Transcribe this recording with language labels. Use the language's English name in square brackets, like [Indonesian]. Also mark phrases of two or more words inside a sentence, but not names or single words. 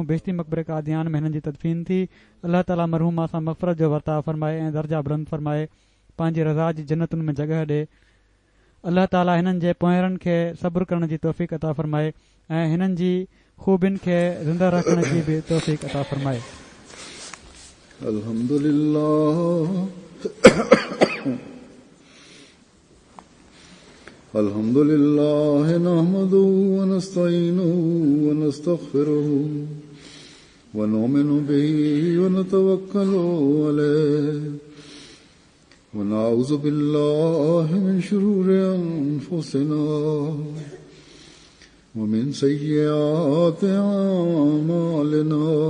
[Sindhi] बेशती मक़बरे कादियान में हिननि जी तदफ़ीन थी। अल्लाह ताला मरहूमा सां मग़फ़रत जो वर्ताव फ़रमाए ऐं दर्जा बुलंद फ़रमाए, पंहिंजी रज़ा जी जन्नतुनि में जॻह ॾे। अल्लाह ताला हिननि जे पोयरनि खे सब्र करण जी तौफ़ीक़ अता फ़रमाए ऐं हिननि जी ख़ूबियुनि खे ज़िंदा रखण जी बि तौफ़ीक़ अता फ़रमाए। [Arabic] الحمد لله نحمده و نستعينه و نستغفره و نؤمن به و نتوكل عليه و نعوذ بالله من شرور أنفسنا و من سيئات أعمالنا.